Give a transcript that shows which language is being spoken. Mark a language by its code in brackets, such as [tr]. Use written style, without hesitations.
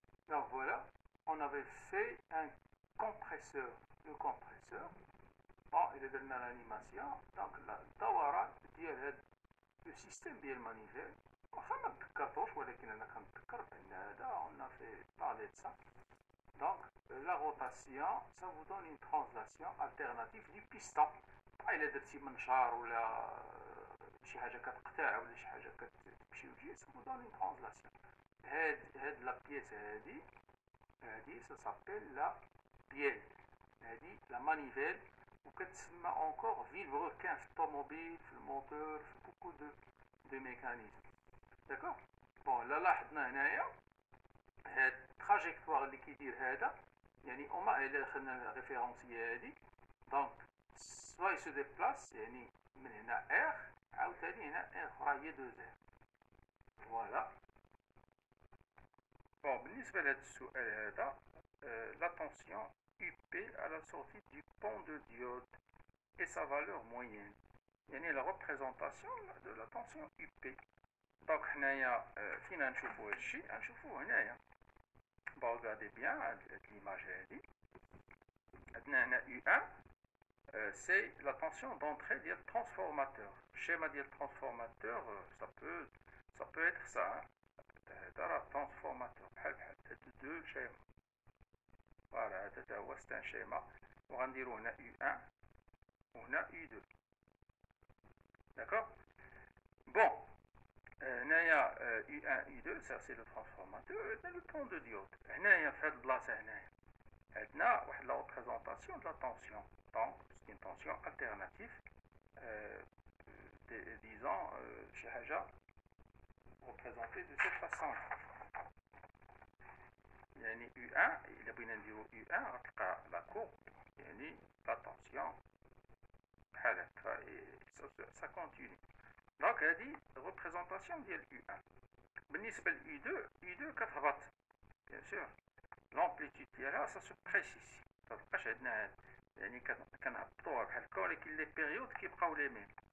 [fr] Donc voilà, on avait fait un compresseur. Le compresseur, bon, il est donné l'animation. [ar] Donc الدوران ديال هذا le système ديال المانيفيل. واخا ما تذكرتوش ولكن انا كنتذكر بان هذا [fr] on a fait parler de ça. Donc la rotation, ça vous donne une translation alternative du piston. [ar] إلا درتي منشار ولا شي حاجة كتقطع ولا شي حاجة كتمشي وتجي [fr] ça vous donne une translation. [ar] هاد لا بيس هادي [fr] ça s'appelle la bielle. [ar] هادي la manivelle وكتسمى encore vilebrequin في الطوموبيل في الموتور في [fr] beaucoup de mécanismes. d'accord. [ar] بون لا لاحظنا هنايا هاد التراجيكتوار اللي كيدير هذا، يعني هما إلا دخلنا الريفيرونسيه هادي دونك سوا يسو ديبلاس يعني من هنا R عاوتاني هنا R أخرى هي 2R. فوالا. بون بالنسبة لهاد السؤال هذا [fr] la tension UP à la sortie du pont de diode et sa valeur moyenne. يعني la représentation de la tension UP. [ar] دونك حنايا فين غنشوفو هادشي؟ غنشوفوه هنايا. بون [fr] regardez bien [ar] هاد l'image هادي. عندنا هنا [fr] U1 c'est la tension d'entrée ديال transformateur. Schéma ديال transformateur ça peut être ça. [ar] هذا راه transformateur بحال هاد دو شيما. فوالا هذا تا هو [fr] c'est un schéma. [ar] وغنديرو هنا U1 وهنا U2. [fr] D'accord? Bon. هنايا U1 U2 ça c'est le transformateur. عندنا le pont de diode. [ar] هنايا في هاد البلاصه هنايا عندنا واحد لا représentation de la tension. [fr] Donc c'est une tension alternative. Disons [ar] شي حاجه [fr] représentée de cette façon. [ar] يعني U1 إلا بغينا نديرو U1 غتلقى لا courbe يعني لا tension بحال هكا [fr] ça continue. [ar] دونك هادي représentation ديال U1. بالنسبة ل U2 كتهبط [fr] bien sûr. لامبليتود ديالها ça se précise. [ar] متبقاش عندنا هاد يعني كنهبطوها بحال هكا ولكن لي بيريود كيبقاو لي ميم.